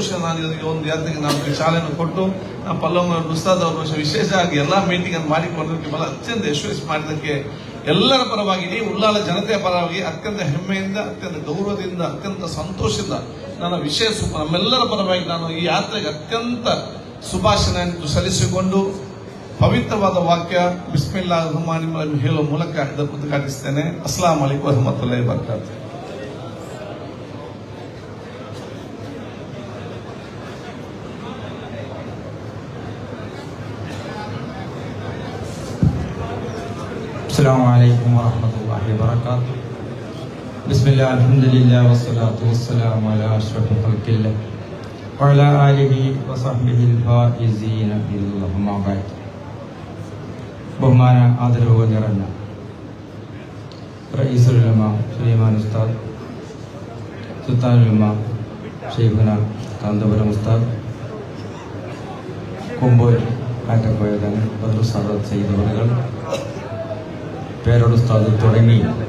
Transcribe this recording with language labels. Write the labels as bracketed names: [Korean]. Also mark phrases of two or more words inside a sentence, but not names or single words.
[Kannada] ನಾನು ಇದಕ್ಕೆ ಒಂದು ಯಾತ್ರೆಗೆ ನಾನು ಚಾಲನೆ ಕೊಟ್ಟು ಪಲ್ಲವ್ ಉಸ್ತಾದ್ ಅವರು ವಿಶೇಷವಾಗಿ ಎಲ್ಲಾ ಮೀಟಿಂಗ್ ಅನ್ನು ಮಾಡಿಕೊಂಡದಕ್ಕೆ ಬಹಳ ಅತ್ಯಂತ ಯಶಸ್ವಿ ಮಾಡಿದಕ್ಕೆ ಎಲ್ಲರ ಪರವಾಗಿ ಇಡೀ ಉಳ್ಳಾಲ ಜನತೆಯ ಪರವಾಗಿ ಅತ್ಯಂತ ಹೆಮ್ಮೆಯಿಂದ, ಅತ್ಯಂತ ಗೌರವದಿಂದ, ಅತ್ಯಂತ ಸಂತೋಷದಿಂದ ನನ್ನ ನಮ್ಮೆಲ್ಲರ ಪರವಾಗಿ ನಾನು ಈ ಯಾತ್ರೆಗೆ ಅತ್ಯಂತ ಶುಭಾಶಯವನ್ನು ಸಲ್ಲಿಸಿಕೊಂಡು ಪವಿತ್ರವಾದ ವಾಕ್ಯ [Arabic] بسم الله رحمن رحيم [Kannada] ಹೇಳುವ ಮೂಲಕ ಇದನ್ನು ಉದ್ಘಾಟಿಸ್ತೇನೆ. [Arabic] السلام عليكم ورحمة الله وبركاته. السلام عليكم ورحمة الله وبركاته. بسم الله الحمد لله والصلاة والسلام على أشرف خلق الله وعلى آله وصحبه الفائزين بالله ما بعد. [Malayalam] ബഹുമാന ആദരവ് നിറഞ്ഞ റഈസുൽ ഉലമ സുലൈമാൻ ഉസ്താദ്, സുൽത്താനുൽ ഉലമ ഷെയ്ഖുന കാന്തപുരം ഉസ്താദ്, കുമ്പോൽ കാറ്റക്കോയതൻ ബദ്രു സാദത്ത് സയ്യിദ് അവറുകൾ, പേരോട് ഉസ്താദ് തുടങ്ങി